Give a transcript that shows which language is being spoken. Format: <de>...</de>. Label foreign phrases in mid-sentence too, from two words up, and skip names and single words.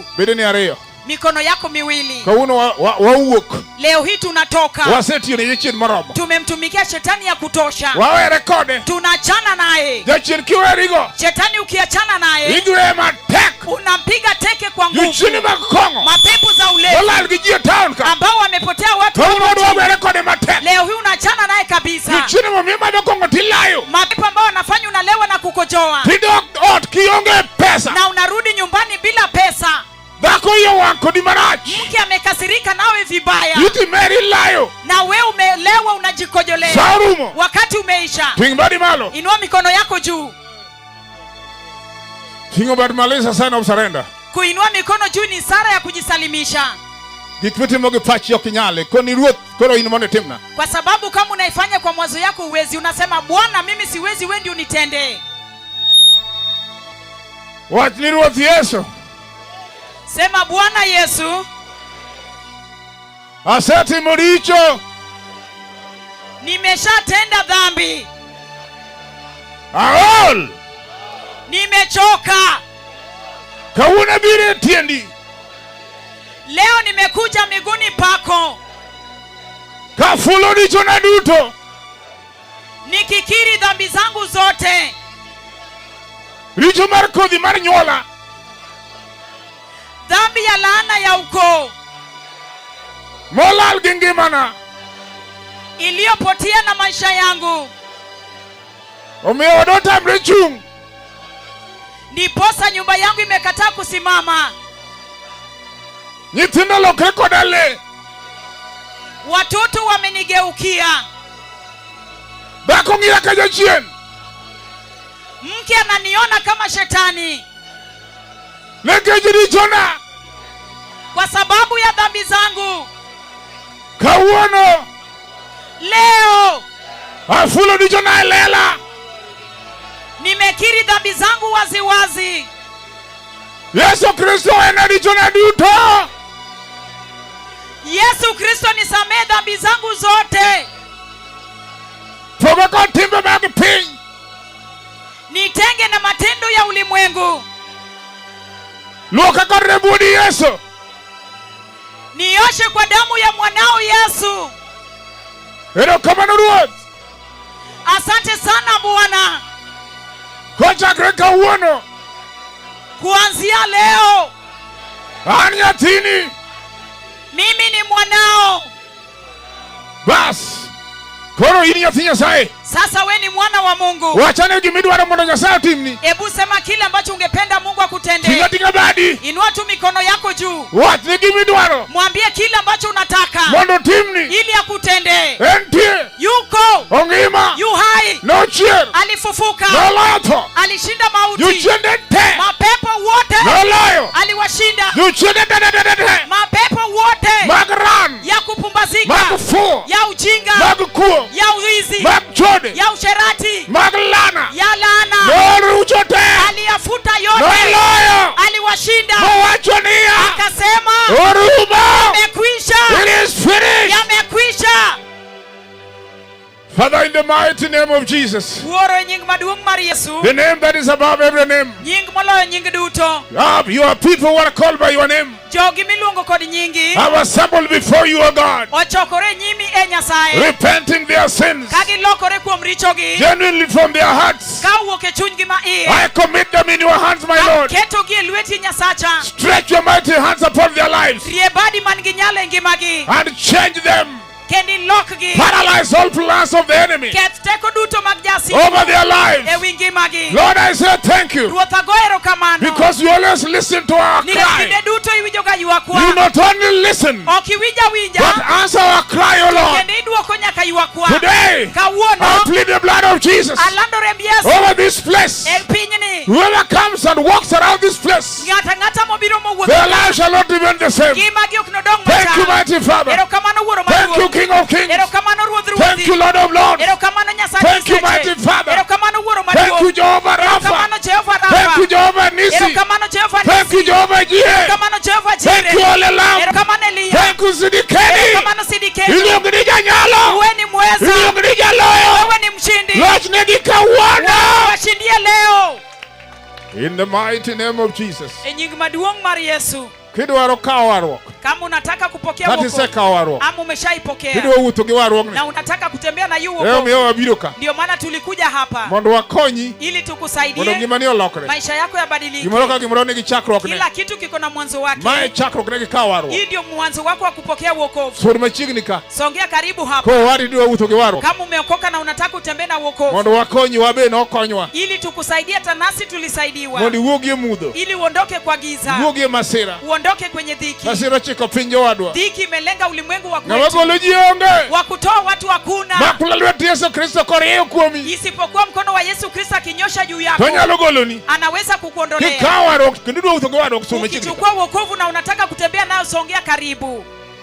<luo>Bede ni ariyo.</luo> <sw>Mikono yako miwili.</sw> <luo>Kawuono wawuok.</luo> <sw>Leo hii tunatoka.</sw> <luo>Wasetiyo ne jachien moromo.</luo> <sw>Tumemtumikia shetani ya kutosha.</sw> <luo>Wawere kode.</luo> <sw>Tunachana naye.</sw> <luo>Jachien kiwerigo.</luo> <sw>Shetani ukiachana naye,</sw> <luo>Igwe matek.</luo> <sw>unampiga teke kwa nguvu.</sw> <luo>Jochini mag kong'o.</luo> <sw>Mapepo za ulevi</sw> <luo>Olal gi ji e town ka.</luo> <sw>ambao wamepotea watu</sw> <luo>Kawuono</luo> <sw>hapo</sw> <luo>wawere</luo> <sw>chini.</sw> <luo>kode matek.</luo> <sw>Leo hii unachana naye kabisa.</sw> <luo>Jochini momiyo madho kong'o tilayo.</luo> <sw>Mapepo ambao wanafanya unalewa na kukojoa.</sw> <luo>Tidok ot kionge pesa.</luo> <sw>Na unarudi nyumbani bila pesa.</sw> <luo>Dhako iyo wang' kodi marach.</luo> <sw>Mke amekasirika nawe vibaya.</sw> <luo>Iti meri layo.</luo> <sw>Na we umelewa unajikojolea.</sw> <luo>Sa orumo.</luo> <sw>Wakati umeisha.</sw> <luo>Ting' badi malo.</luo> <sw>Inua mikono yako juu.</sw> <luo>Ting'o badi malo</luo> <en>is a sign of surrender.</en> <sw>kuinua mikono juu ni ishara ya kujisalimisha.</sw> <luo>Gik mitimo gi pachi ok inyale. Koni ruoth koro in mondo itimna.</luo> <sw>Kwa sababu kama unaifanya kwa mawazo yako uwezi, unasema Bwana mimi siwezi, wewe ndio unitendee.</sw> <luo>Wach ni ruoth Yesu.</luo> <sw>Sema Bwana Yesu,</sw> <luo>asetimo richo.</luo> <sw>Nimeshatenda dhambi.</sw> <luo>Aol.</luo> <sw>Nimechoka.</sw> <luo>Kawuna bire tiendi.</luo> <sw>Leo nimekuja miguuni pako.</sw> <luo>Kafulo richo na duto.</luo> <sw>Nikikiri dhambi zangu zote.</sw> <luo>Richo mar kodhi mar nyuola.</luo> <sw>Dhambi ya laana ya ukoo.</sw> <luo>Molal gi ngimana.</luo> <sw>Iliyopotea na maisha yangu.</sw> <luo>Omiyo odotamre chung.</luo> <sw>Ndiposa nyumba yangu imekataa kusimama.</sw> <luo>Nyithindo lokre koda le.</luo> <sw>Watoto wamenigeukia.</sw> <luo>Dhako ng'iya ka jachien.</luo> <sw>Mke ananiona kama shetani.</sw> <luo>Nikech richona.</luo> <sw>Kwa sababu ya dhambi zangu.</sw> <luo>Kawuono.</luo> <sw>Leo.</sw> <luo>Afulo richona elela.</luo> <sw>Nimekiri dhambi zangu waziwazi.</sw> <luo>Yesu Kristo ena richona duto.</luo> <sw>Yesu Kristo nisamehe dhambi zangu zote.</sw> <luo>Poga kod timbe mag piny.</luo> <sw>Nitenge na matendo ya ulimwengu.</sw> <luo>Luoka kod remb Yesu.</luo> <sw>Nioshe kwa damu ya mwanao Yesu.</sw> <luo>Erokamano Ruoth.</luo> <sw>Asante sana Bwana.</sw> <luo>Kochakre kawuono.</luo> <sw>Kuanzia leo.</sw> <luo>An nyathini.</luo> <sw>Mimi ni mwanao.</sw> <luo>Bas. Koro in nyathi Nyasaye.</luo> <sw>Sasa we ni mwana wa Mungu.</sw> <luo>Wachane gimidwaro mondo Nyasaye otimni.</luo> <sw>Hebu sema kile ambacho ungependa Mungu akutendee.</sw> <luo>Tinga tinga badi.</luo> <sw>Inua tu mikono yako juu.</sw> <luo>Wach ni gimidwaro.</luo> <sw>Mwambie kile ambacho unataka</sw> <luo>mondo otimni.</luo> <sw>ili akutendee.</sw> <luo>Entie.</luo> <sw>Yuko.</sw> <luo>Ongima.</luo> <sw>Yu hai.</sw> <luo>Nochier.</luo> <sw>Alifufuka.</sw> <luo>Noloyo tho.</luo> <sw>Alishinda mauti.</sw> <luo>Juchiende te.</luo> <sw>Mapepo wote.</sw> <luo>Noloyo.</luo> <sw>Aliwashinda.</sw> <luo>Juchiende te.</luo> <sw>Mapepo wote.</sw> <luo>Magran.</luo> <sw>Ya kupumbazika.</sw> <luo>Magfuo.</luo> <sw>Ya ujinga.</sw> <luo>Magkuo.</luo> <sw>Ya uizi.</sw> <luo>Magchode.</luo> <sw>Ya usherati.</sw> <luo>Maglana.</luo> <sw>Ya laana.</sw> <luo>Norucho te.</luo> <sw>Aliyafuta yote.</sw> <luo>Noloyo.</luo> <sw>Aliwashinda.</sw> <luo>Mowachonia.</luo> <sw>Akasema.</sw> <luo>Oruma.</luo> <sw>Yamekwisha.</sw> <en>It is finished.</en> <sw>Yamekwisha.</sw> <en>Father, in the mighty name of Jesus.</en> <luo>Uoro nying maduong mar Yesu.</luo> <en>The name that is above every name.</en> <luo>Nying moloyo nying duto.</luo> <en>Your people who are called by your name</en> <luo>Jogi miluongo kod nyingi.</luo> <en>have assembled before you, O God,</en> <luo>Ochokore nyimi e Nyasaye.</luo> <en>repenting their sins</en> <luo>Ka gilokore kuom richogi.</luo> <en>genuinely from their hearts.</en> <luo>Ka wuok e chunygi ma iye.</luo> <en>I commit them in your hands, my Lord.</en> <luo>Ketogi e lweti Nyasacha.</luo> <en>Stretch your mighty hands upon their lives</en> <luo>Rie badi man gi nyalo e ngimagi.</luo> <en>and change them.</en> <luo>Kendi lokgi.</luo> <en>Paralyze all plans of the enemy</en> <luo>Ket teko duto mag jasi.</luo> <en>over their lives.</en> <luo>E wi ngimagi.</luo> <en>Lord, I say thank you</en> <luo>Ruoth ago erokamano.</luo> <en>because you always listen to our</en> <luo>Nikech</luo> <en>cry.</en> <luo>kinde duto iwinjo ga ywakwa.</luo> <en>You not only listen,</en> <luo>Ok iwinja winja.</luo> <en>but answer our cry, O Lord.</en> <luo>Kendo iduoko nyaka ywakwa.</luo> <en>Today, I</en> <luo>Kawuono.</luo> <en>plead the blood of Jesus</en> <luo>Alando remb Yesu.</luo> <en>over this place.</en> <luo>E pinyni.</luo> <en>Whoever comes and walks around this place,</en> <luo>Ng'ata ng'ata mobiro mowuotho.</luo> <en>their lives shall not remain the same.</en> <luo>Ngimagi ok nodong</luo> <en>Thank you,</en> <luo>machal.</luo> <en>mighty Father.</en> <luo>Erokamano Wuoro</luo> <en>Thank you,</en> <luo>maduong'.</luo> <en>King of Kings.</en> <luo>Erokamano Ruodh</luo> <en>Thank you,</en> <luo>ruodhi.</luo> <en>Lord of Lords.</en> <luo>Erokamano Nyasaye</luo> <en>Thank you,</en> <luo>Nyasache.</luo> <en>mighty Father.</en> <luo>Erokamano Wuoro</luo> <en>Thank you,</en> <luo>maduong'. Jehovah Erokamano Rapha. Jehova</luo> <en>Thank you,</en> <luo>Rafa. Jehovah Nisi. Erokamano Jehova</luo> <en>Thank you,</en> <luo>Nisi. Jehovah Jireh. Erokamano Jehova</luo> <en>Thank you,</en> <luo>Jireh. Olelam. Erokamano Eliya.</luo> <en>Thank you,</en> <luo>Sidikeni. Erokamano Sidikeni. Iluongo ni Janyalo.</luo> <sw>Wewe ni mweza.</sw> <luo>Iluongo ni Jaloyo.</luo> <sw>Wewe ni mshindi.</sw> <luo>Lochnegi kawuono.</luo> <sw>Washindie leo.</sw> <en>In the mighty name of Jesus.</en> <luo>E nying maduong' mar Yesu. Kidwaro kawo warruok.</luo> <sw>Kama unataka kupokea</sw> <luo>Kati</luo> <sw>wokovu</sw> <luo>isekawo warruok.</luo> <sw>ama umeshaipokea</sw> <luo>Kidwa wuotho gi warruokni.</luo> <sw>na unataka kutembea na hiyo</sw> <luo>Omiyo</luo> <sw>wokovu,</sw> <luo>wabiro ka</luo> <sw>ndio maana tulikuja hapa</sw> <luo>mondo wakonyi</luo> <sw>ili</sw> <luo>mondo</luo> <sw>tukusaidie</sw> <luo>ngimani olokre.</luo> <sw>maisha yako yabadilike.</sw> <luo>Gimoro ka gimoro nigi chakruokne.</luo> <sw>Kila kitu kiko na mwanzo wake.</sw> <luo>Mae chakruokne gi kawo warruok.</luo> <sw>Hii ndio mwanzo wako wa kupokea wokovu.</sw> <luo>Sod machiegni ka.</luo> <sw>Songea karibu hapa.</sw> <luo>Ko wari dwa wuotho gi warruok.</luo> <sw>Kama umeokoka na unataka kutembea na wokovu,</sw> <luo>Mondo wakonyi wabe nokonywa.</luo> <sw>ili tukusaidie, tanasi tulisaidiwa,</sw> <luo>Mondo iwuogi e mudho.</luo> <sw>ili uondoke kwa giza,</sw> <luo>Iwuogi e masira.</luo> <sw>uondoke kwenye dhiki.</sw> <luo>Masira ochiko pinjo wadwa.</luo> <sw>dhiki imelenga ulimwengu wa</sw> <luo>Ng'ama</luo> <sw>kwetu,</sw> <luo>golo ji onge.</luo> <sw>wa kutoa watu hakuna</sw> <luo>Makula lwet Yesu Kristo korieyo kuomi.</luo> <sw>isipokuwa mkono wa Yesu Kristo akinyosha juu yako,</sw> <luo>To nyalo goloni.</luo> <sw>anaweza kukuondolea.</sw> <luo>Kikawa wadwa kendo dwa utho go wadwa kusome chikri.</luo> <sw>Ukichukua wokovu na unataka kutembea nao, songea karibu.</sw>